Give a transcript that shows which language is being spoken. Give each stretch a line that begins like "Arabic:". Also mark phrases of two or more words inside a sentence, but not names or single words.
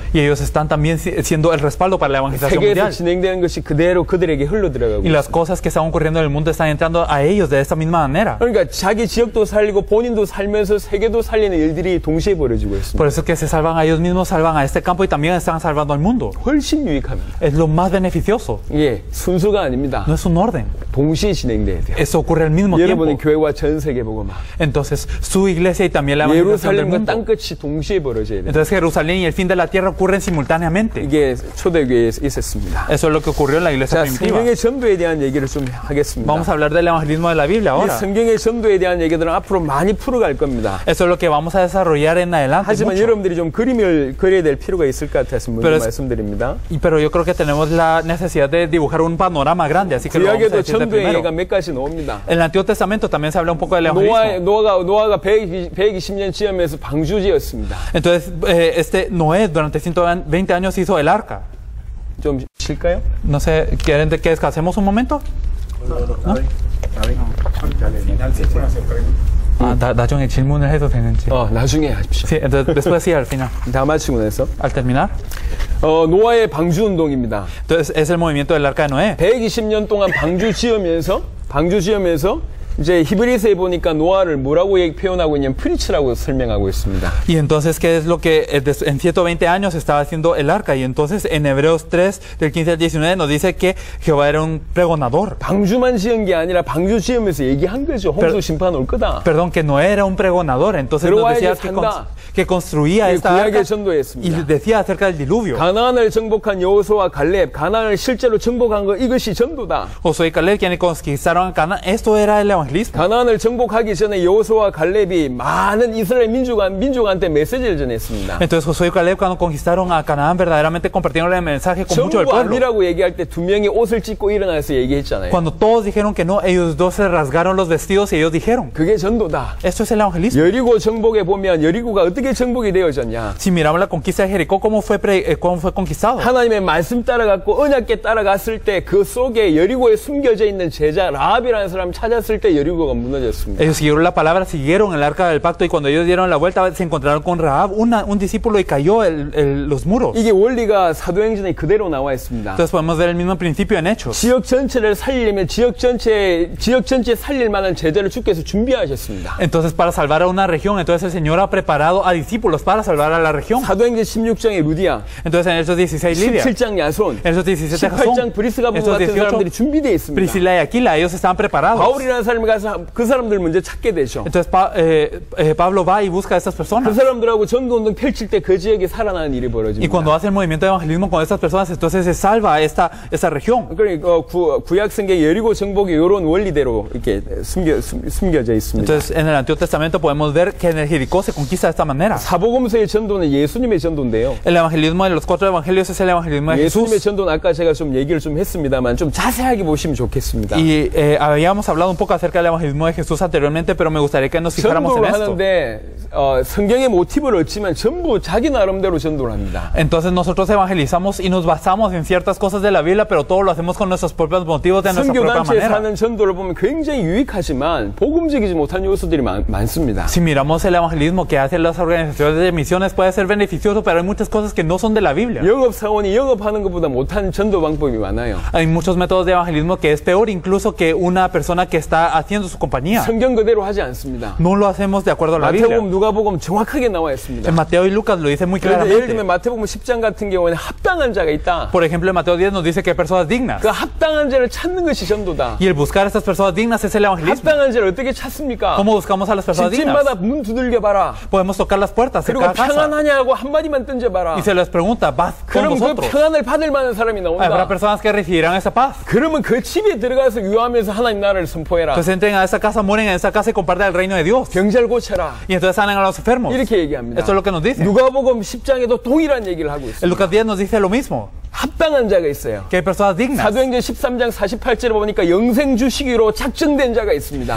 Spanish: y ellos están también siendo el respaldo para la evangelización
Korean: 세계에서
Spanish: mundial.
Korean: 진행되는 것이 그대로 그들에게 흘러들어가고
Spanish: Y las cosas que están ocurriendo en el mundo están entrando a ellos de esta misma manera.
Korean: 그러니까 자기 지역도 살리고 본인도 살면서 세계도 살리는 일들이 동시에 벌어지고 있습니다.
Spanish: Por eso es que se salvan a ellos mismos, salvan a este campo y también están salvando al mundo.
Korean: 훨씬 유익합니다.
Spanish: Es lo más beneficioso.
Korean: 예, 순서가 아닙니다.
Spanish: No es un orden.
Korean: 동시에 진행돼야 돼요.
Spanish: Eso ocurre al mismo tiempo.
Korean: 여러분의 교회와 전 세계 복음화.
Spanish: Entonces, su iglesia y también la evangelización del
Korean: 예루살렘과
Spanish: mundo.
Korean: 땅끝이 동시에 벌어져야 돼요.
Spanish: Entonces, Jerusalén y el fin de la tierra ocurren simultáneamente.
Korean: 이게 초대교회에 있었습니다.
Spanish: Eso es lo que ocurrió en la iglesia
Korean: 자,
Spanish: primitiva.
Korean: 성경의 전도에 대한 얘기를 좀 하겠습니다.
Spanish: Vamos a hablar del evangelismo de la Biblia
Korean: 이
Spanish: ahora.
Korean: 성경의 전도에 대한 얘기들은 앞으로 많이 풀어갈 겁니다.
Spanish: Eso es lo que vamos a desarrollar en adelante.
Korean: 하지만
Spanish: mucho.
Korean: 여러분들이 좀 그림을 그려야 될 필요가 있을 것 같아서 먼저
Spanish: Pero
Korean: 말씀드립니다.
Spanish: Pero yo creo que tenemos la necesidad de dibujar un panorama grande, así que lo vamos a
Korean: 구약에도
Spanish: decir de
Korean: 전도의
Spanish: primero.
Korean: 얘기가 몇 가지 나옵니다.
Spanish: En el Antiguo Testamento también se habla un poco del evangelismo.
Korean: 노아가 120년 지으면서 방주 지었습니다.
Spanish: Entonces, Noé durante 120 años hizo el arca.
Korean: 좀 쉴까요?
Spanish: No sé, ¿quieren que descansemos un momento?
Korean: 나중에 질문을 해도 되는지. 나중에 하십시오.
Spanish: Sí, entonces después sí, al final.
Korean: 다 마치고 나서.
Spanish: Al terminar.
Korean: 노아의 방주 운동입니다.
Spanish: Entonces es el movimiento del arca de Noé.
Korean: 120년 동안 방주 지으면서 이제 히브리서에 보니까 노아를 뭐라고 표현하고 있냐면 프리츠라고 설명하고 있습니다.
Spanish: Y entonces, ¿qué es lo que en 120 años estaba haciendo el arca? Y entonces en Hebreos 3, del 15 al 19, nos dice que Jehová era un pregonador.
Korean: 방주만 지은 게 아니라 방주 지으면서 얘기한 거죠. 홍수 심판 올 거다.
Spanish: Perdón, que Noé era un pregonador. Entonces nos decía que construía esta arca y decía acerca del diluvio.
Korean: 가나안을 정복한 여호수아와 갈렙, 가나안을 실제로 정복한 거 이것이 전도다.
Spanish: Josué y Caleb, quienes conquistaron a Canaán, esto era el evangelismo.
Korean: 가나안을 정복하기 전에 여호수아와 갈렙이 많은 이스라엘 민족한테 메시지를 전했습니다.
Spanish: Entonces Josué y Caleb cuando conquistaron a Canaán verdaderamente compartieron el mensaje con mucho del
Korean: 전부
Spanish: pueblo.
Korean: 아니라고 얘기할 때 두 명이 옷을 찢고 일어나서 얘기했잖아요.
Spanish: Cuando todos dijeron que no, ellos dos se rasgaron los vestidos y ellos dijeron,
Korean: 그게 전도다.
Spanish: esto es el evangelismo.
Korean: 여리고 정복에 보면 여리고가 어떻게 정복이 되어졌냐?
Spanish: Si miramos la conquista de Jericó, ¿cómo fue conquistado?
Korean: 하나님의 말씀 따라갔고 언약궤 따라갔을 때 그 속에 여리고에 숨겨져 있는 제자 라합이라는 사람 찾았을 때 여리고가 무너졌습니다.
Spanish: Ellos siguieron la palabra, siguieron el arca del pacto y cuando ellos dieron la vuelta se encontraron con Rahab, un discípulo y cayó los muros.
Korean: 이게 원리가 사도행전에 그대로 나와 있습니다.
Spanish: Entonces podemos ver el mismo principio en Hechos.
Korean: 지역 전체를 살리려면 지역 전체 살릴 만한 제자를 주께서 준비하셨습니다.
Spanish: Entonces para salvar a una región, entonces el Señor ha preparado a discípulos para salvar a la región.
Korean: 사도행전 16장에 루디아,
Spanish: Entonces en Hechos 16 Lidia,
Korean: 17장 야손,
Spanish: en Hechos 17
Korean: 18장
Spanish: Jasón,
Korean: 브리스가 부부
Spanish: Hechos
Korean: 같은
Spanish: 18
Korean: 사람들이 준비되어 있습니다.
Spanish: Priscila y Aquila, ellos estaban preparados.
Korean: 바울이라는 사람이 가서 그 사람들 먼저 찾게 되죠.
Spanish: Entonces Pablo va y busca a estas
Korean: 그
Spanish: personas.
Korean: 사람들하고 전도운동 펼칠 때 그 지역에 살아나는 일이
Spanish: Y
Korean: 벌어집니다.
Spanish: cuando hace el movimiento de evangelismo con estas personas, entonces se salva esta región.
Korean: 그러니까 구약성경 여리고 정복이 이런 원리대로 이렇게 숨겨져 있습니다.
Spanish: Entonces en el Antiguo Testamento podemos ver que en el Jericó se conquista de esta manera.
Korean: 사복음서의 전도는 예수님의 전도인데요.
Spanish: El evangelismo de los 4 evangelios es el evangelismo de
Korean: 예수님의
Spanish: Jesús.
Korean: 전도는 아까 제가 좀 얘기를 좀 했습니다만 좀 자세하게 보시면 좋겠습니다.
Spanish: Y habíamos hablado un poco acerca del evangelismo de Jesús anteriormente, pero me gustaría que nos fijáramos en
Korean: 전도를
Spanish: esto.
Korean: 하는데 성경의 모티브를 얻지만 전부 자기 나름대로 전도를 합니다.
Spanish: Entonces nosotros evangelizamos y nos basamos en ciertas cosas de la Biblia, pero todo lo hacemos con nuestros propios motivos de nuestra propia
Korean: 선교단체에서
Spanish: manera.
Korean: 하는 전도를 보면 굉장히 유익하지만 복음적이지 못한 요소들이 많습니다.
Spanish: Si miramos el evangelismo que hacen las organizaciones de misiones puede ser beneficioso, pero hay muchas cosas que no son de la Biblia.
Korean: 영업사원이 영업하는 것보다 못한 전도 방법이 많아요.
Spanish: Hay muchos métodos de evangelismo que es peor incluso que una persona que está haciendo su compañía.
Korean: 성경 그대로 하지 않습니다.
Spanish: No lo hacemos de acuerdo a la Biblia.
Korean: 마태복음, 누가복음 정확하게 나와 있습니다.
Spanish: En Mateo y Lucas lo dice muy
Korean: 그런데 예를 들면
Spanish: claramente.
Korean: 마태복음 10장 같은 경우에는 합당한 자가 있다.
Spanish: Por ejemplo, en Mateo 10 nos dice que hay personas dignas.
Korean: 그 합당한 자를 찾는 것이 전도다.
Spanish: Y el buscar a estas personas dignas es el evangelismo.
Korean: 합당한 자를 어떻게 찾습니까?
Spanish: ¿Cómo buscamos a las personas dignas?
Korean: 집집마다 문 두들겨 봐라.
Spanish: Podemos tocar las puertas de
Korean: 그리고
Spanish: cada casa
Korean: 평안하냐고 한마디만 던져봐라.
Spanish: y se les pregunta, ¿paz con
Korean: 그럼 그
Spanish: vosotros?
Korean: 평안을 받을 만한 사람이
Spanish: Habrá
Korean: 나온다.
Spanish: personas que recibirán esa paz.
Korean: 그러면 그 집에 들어가서 유하면서 하나님 나라를 선포해라.
Spanish: Entonces entren a esa casa, mueren en esa casa y comparten el reino de Dios.
Korean: 병자를 고쳐라.
Spanish: Y entonces sanen a los enfermos.
Korean: 이렇게 얘기합니다.
Spanish: Esto es lo que nos dice.
Korean: 누가복음 10장에도 동일한 얘기를 하고
Spanish: En
Korean: 있습니다.
Spanish: Lucas 10 nos dice lo mismo,
Korean: 합당한 자가 있어요.
Spanish: que hay personas dignas.
Korean: 사도행전 13장 48절에 보니까 영생 주시기로 작정된 자가 있습니다.